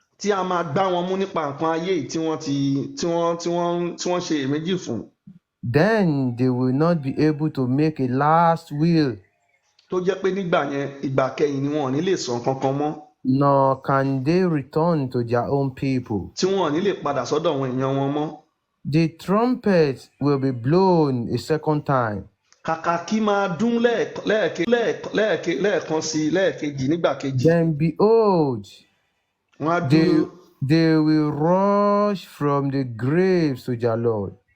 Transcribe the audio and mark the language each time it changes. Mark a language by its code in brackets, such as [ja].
[yo] tí a máa gbá wọn mú nípa nǹkan ayé yìí tí wọ́n ṣe èméjì fún. [en] Then they will not be able to make a last will, [yo] tó jẹ́ pé nígbà yẹn ìgbà kẹyìn ni wọn ò ní lè sọ kankan mọ́. [en] nor can they return to their own people. [yo] tí wọn ò ní lè padà sọ́dọ̀ àwọn èèyàn wọn mọ́. [en] The trumpet will be blown a second time. [yo] kàkà kí máa dún lẹ́ẹ̀kan sí lẹ́ẹ̀kejì nígbà kejì. [en] Then behold, [yo] wọ́n á dúró. [en] they will rush from the graves to their Lord.